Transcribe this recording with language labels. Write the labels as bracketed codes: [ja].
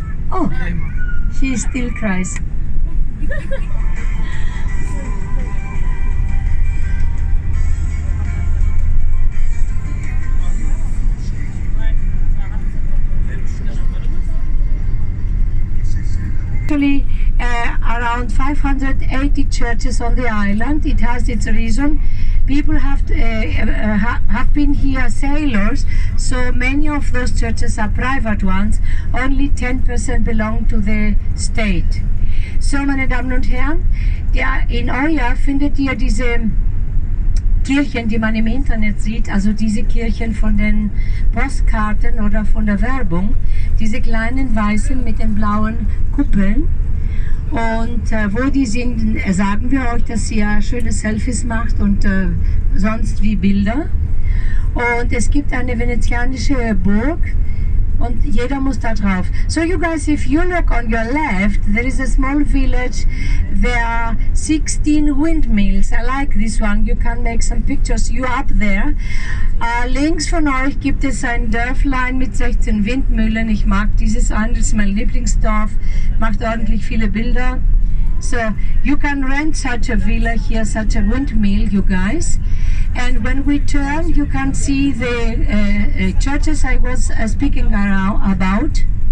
[en] Oh, she still cries. Actually, around 580 churches on the island. It has its reason. People have been here sailors, so many of those churches are private ones. Only 10% belong to the state. [de] So, meine Damen und Herren, in Oya findet ihr diese Kirchen, die man im Internet sieht, also diese Kirchen von den Postkarten oder von der Werbung, diese kleinen weißen mit den blauen Kuppeln. Und wo die sind, sagen wir euch, dass sie ja schöne Selfies macht und sonst wie Bilder. Und es gibt eine venezianische Burg und jeder muss da drauf. [en] So you guys, if you look on your left, there is a small village. There are 16 windmills. I like this one. You can make some pictures. You up there. [de] Links von euch gibt es ein Dörflein mit 16 Windmühlen. Ich mag dieses an, das ist mein Lieblingsdorf. Macht ordentlich viele Bilder. [en] So you can rent such a villa here, such a windmill, you guys. And when we turn, you can see the churches I was speaking about.